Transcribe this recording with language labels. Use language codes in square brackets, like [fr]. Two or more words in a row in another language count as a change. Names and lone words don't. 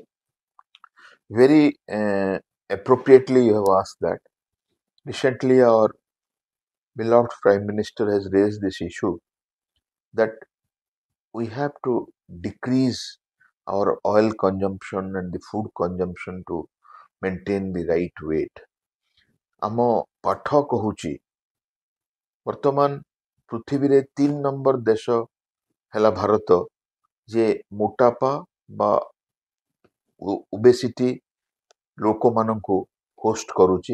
[en] Very appropriately, you have asked that. Recently, our beloved Prime Minister has raised this issue that we have to decrease our oil consumption and the food consumption to maintain the right weight. [or] ଆମ ପାଠ କହୁଛି ବର୍ତ୍ତମାନ ପୃଥିବୀରେ 3 ନମ୍ବର ଦେଶ ହେଲା ଭାରତ, ଯେ ମୋଟାପା ବା ଓବେସିଟି ଲୋକମାନଙ୍କୁ ହୋଷ୍ଟ କରୁଛି।